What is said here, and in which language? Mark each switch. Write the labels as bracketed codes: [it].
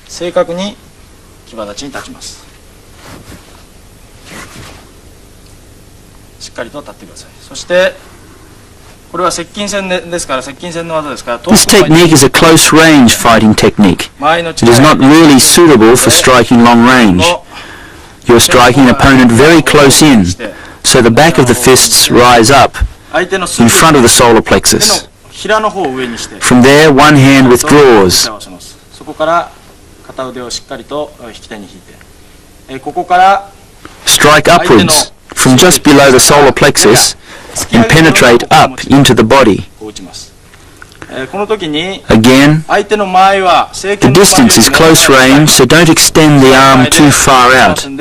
[ja] 正確に牙立ちに立ちます。しっかりと立ってください。そしてこれは接近戦ですから、接近戦の技ですから。 [en] This technique is a close range fighting technique. It is not really suitable for striking long range. You are striking an opponent very close in, so the back of the fists rise up in front of the solar plexus. From there, one hand withdraws. [ja] そこから片腕をしっかりと引き手に引いて、ここから [en] strike upwards from just below the solar plexus and penetrate up into the body. Again, the distance is close range, so don't extend the arm too far out.